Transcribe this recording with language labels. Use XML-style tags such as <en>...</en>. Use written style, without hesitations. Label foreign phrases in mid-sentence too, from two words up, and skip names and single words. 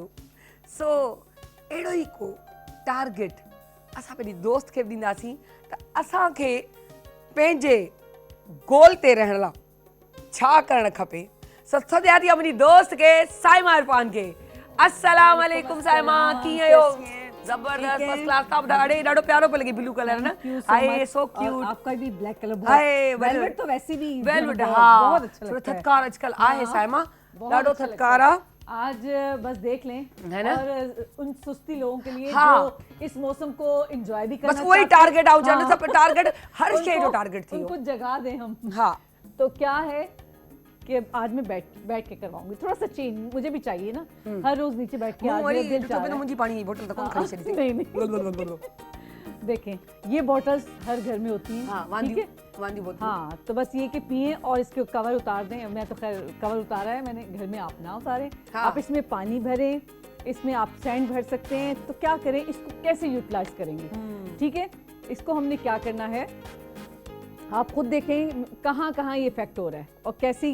<sd>सो अहिड़ो ई को टारगेट असां पंहिंजी दोस्त खे बि ॾींदासीं त असांखे पंहिंजे गोल ते रहण लाइ छा करणु खपे। सत ॾियां थी मुंहिंजी दोस्त खे, साइमा इरफान खे। अस्सलाम वालेकुम साइमा, कीअं आहियो? जबरदस्त,</sd> <en>first class.</en> <sd>तव्हां ॿुधायो, अड़े ॾाढो प्यारो पियो लॻे</sd> <en>blue color</en> <sd>न।</sd> <en>हाय so cute.</en> <ur>آپ کا بھی</ur> <en>black color</en> <ur>बहुत, हाय ویلویٹ تو ویسے بھی वेलवेट, ہاں بہت اچھا थोड़ा لگتا ہے.</ur> <sd>थत्कार आजकल आहे साइमा, ॾाढो</sd> <ur>अच्छा</ur> <sd>थत्कार</sd> <ur>लगता</ur> <sd>आहे।</sd> <ur>ہے۔ آج بس دیکھ لیں, ہے نا? اور ان سستی لوگوں کے لیے हाँ। جو اس موسم کو انجوائے بھی کرنا بس وہی چاہتے ہیں.</ur> <sd>टारगेट आउट जाने</sd> <ur>हाँ।</ur> <sd>सब टारगेट हर शे जो</sd> <ur>उनको-</ur> <sd>टारगेट थी</sd> <ur>ان کو جگا دیں ہم. हाँ تو کیا ہے کہ آج میں بیٹھ کے کرواؤں گی، تھوڑا سا چینج مجھے بھی چاہیے نا، ہر روز نیچے بیٹھ کے. آج میرا دل چاہ رہا ہے.</ur> <sd>मुंहिंजी पाणी जी बोतल त कोन खणी छॾी</sd> <ur>نہیں نہیں دیکھیں، یہ بوتلز ہر گھر میں ہوتی ہیں. हाँ ठीक</ur> <sd>वांदी</sd> <ur>है?</ur> <sd>वांदी बोतल।</sd> <ur>ہاں، تو بس یہ کہ پیئے اور اس کے کور اتار دیں۔ میں تو خیر کور اتارا ہے میں نے، گھر میں آپ نہ اتاریں. हाँ। آپ اس میں پانی بھریں، اس میں آپ سینڈ بھر سکتے ہیں. تو کیا کریں، اس کو کیسے یوٹیلائز کریں گے؟ ٹھیک ہے، اس کو ہم نے کیا کرنا ہے، آپ خود دیکھیں کہاں کہاں یہ ایفیکٹ ہو رہا ہے اور کیسے.</ur>